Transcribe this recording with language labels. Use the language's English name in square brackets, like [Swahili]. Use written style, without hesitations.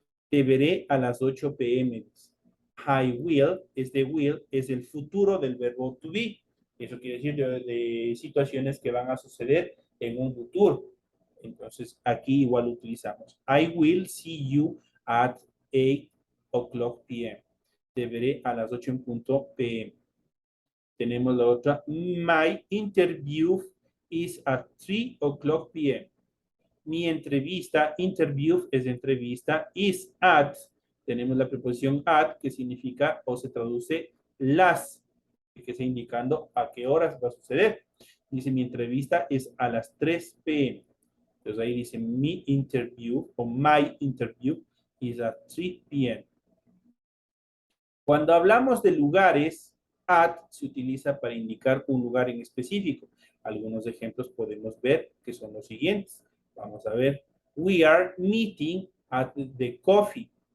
[Spanish] Te veré a las 8 p.m. [English] I will, [Spanish] will, es el futuro del verbo to be. Eso quiere decir de situaciones que van a suceder en un futuro. Entonces, aquí igual utilizamos. [English] I will see you at 8 o'clock p.m. [Spanish] Te veré a las 8 en punto p.m. Tenemos la otra. [English] My interview is at 3 o'clock p.m. [Spanish] Mi entrevista, interview es entrevista, is at, tenemos la preposición at, que significa o se traduce las, que está indicando a qué horas va a suceder. Dice, mi entrevista es a las 3 p.m. Entonces ahí dice, mi interview o [English] my interview is at 3 p.m. [Spanish] Cuando hablamos de lugares, at se utiliza para indicar un lugar en específico. Algunos ejemplos podemos ver que son los siguientes. Vamos a ver. [English] We are meeting at the coffee.